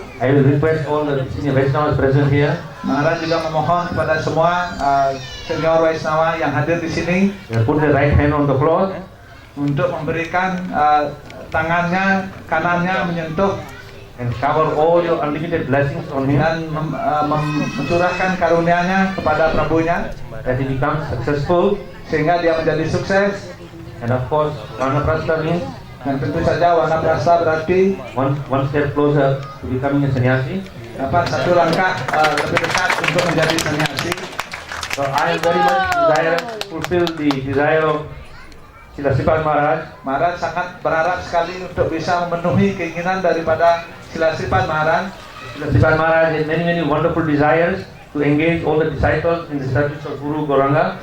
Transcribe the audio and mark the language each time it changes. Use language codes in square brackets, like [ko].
[en] I will request all the senior Vaishnavas present here [id] Maharaj juga memohon kepada semua senior Waisnawa yang hadir di sini [en] put the right hand on the cloth [id] untuk memberikan tangannya kanannya menyentuh [en] and cover all your unlimited blessings on him, [id] dan mencurahkan karunia-Nya kepada Prabunya [en] that he becomes successful. [id] sehingga dia menjadi sukses. [en] And of course, Vanaprastha means [id] Dan tentu saja Wanaprastha berarti [en] one step closer to becoming a sannyasi. [id] satu langkah lebih dekat untuk menjadi sannyasi. [en] So I am very much desire to fulfill the desire of Srila Sripad Maharaj. [id] Maharaj sangat berharap sekali untuk bisa memenuhi keinginan daripada Srila Sripad Maharaj. [en] Srila Sripad Maharaj has many wonderful desires to engage all the disciples in the service of Guru Gauranga.